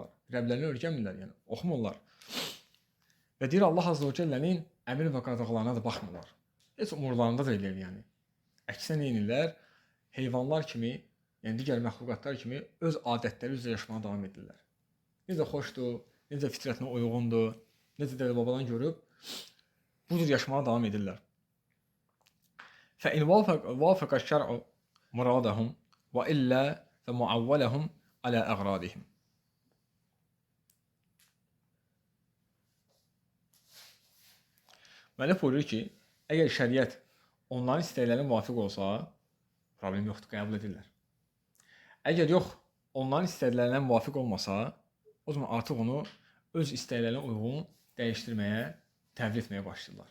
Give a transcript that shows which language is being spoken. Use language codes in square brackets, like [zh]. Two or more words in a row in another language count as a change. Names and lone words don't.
[az] Rəblərini öyrənmirlər, yəni oxumurlar. Və deyir, Allah Azze və Cəllənin əmir və qadağalarına da baxmırlar. Heç umurlarında da eləyir, yəni. Əksinə neynirlər? Heyvanlar kimi, yəni digər məxluqatlar kimi öz adətləri üzrə yaşamağa davam edirlər. Necə xoşdur, necə fitrətinə uyğundur, necə dədə-babadan görüb, bu cür yaşamağa davam edirlər. [ar] فإن وافق الشرع مرادهم وإلا فمعولهم على أغراضهم. [az] Müəllif buyurur ki, əgər şəriət onların istəklərinə müvafiq olsa, problem yoxdur, qəbul edirlər. Əgər yox, onların istəklərinə müvafiq olmasa, o zaman artıq onu öz istəklərinə uyğun dəyişdirməyə, təvil etməyə başlayırlar.